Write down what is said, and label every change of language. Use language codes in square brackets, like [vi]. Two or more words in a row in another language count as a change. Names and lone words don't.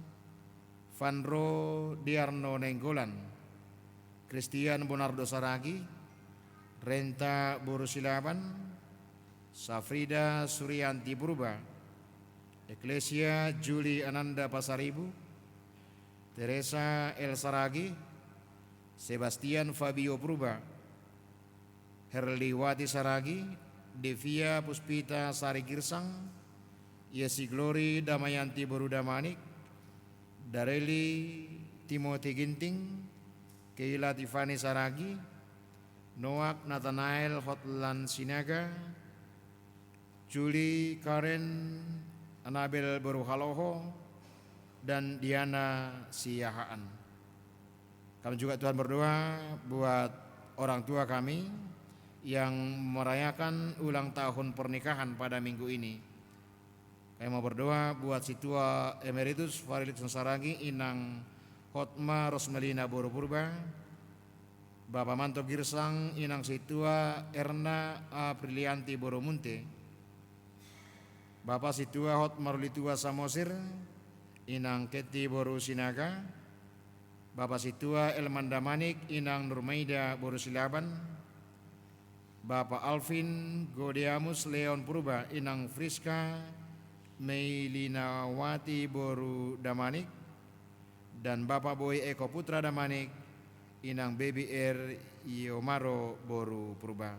[id] Vanro Diarno Nenggolan, Christian Bonardo Saragi, Renta Boru Silaban, Safrida Suryanti Purba, Eklesia Juli Ananda Pasaribu, Teresa El Saragi, Sebastian Fabio Purba, Herliwati Saragi, Devia Puspita Sari Girsang, Yesi Glory Damayanti Borudamanik, Dareli Timothy Ginting, Keila Tiffany Saragi, Noak Nathanael Hotlan Sinaga, Julie Karen Anabel Boruhaloho, dan Diana Siahaan. Kami juga Tuhan berdoa buat orang tua kami yang merayakan ulang tahun pernikahan pada minggu ini. Kami mau berdoa buat si tua Emeritus Farilik Saragi, Inang Hotma Rosmelina Borupurba, Bapak Manto Girsang, Inang Situa Erna Aprilianti Boromunte, Bapak Situa Hotma Rulitua Samosir, Inang Keti Boru Sinaga, Bapak Situa Elmanda Manik, Inang Nurmaida Boru Silaban, Bapak Alvin Godeamus Leon Purba, Inang Friska Meilinawati Boru Damanik, dan Bapak Boy Eko Putra Damanik, Inang Baby R Iomaro Boru Purba.